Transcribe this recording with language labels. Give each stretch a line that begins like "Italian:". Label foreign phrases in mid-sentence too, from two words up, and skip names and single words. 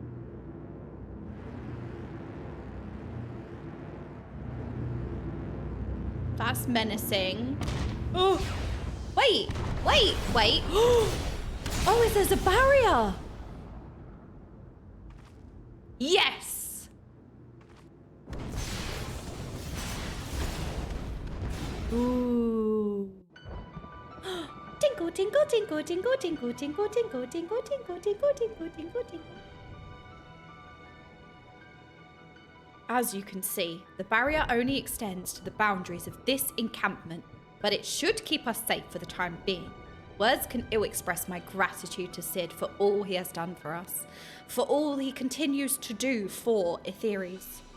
English: That's menacing. Oh, wait. Oh, there's a barrier. Yes. Ooh. Tinkle, tinkle, tinkle, tinkle, tinkle, tinkle, tinkle, tinkle, tinkle, tinkle, tinkle, tinkle, tinkle. As you can see, the barrier only extends to the boundaries of this encampment, but it should keep us safe for the time being. Words can ill express my gratitude to Sid for all he has done for us, for all he continues to do for Etheres.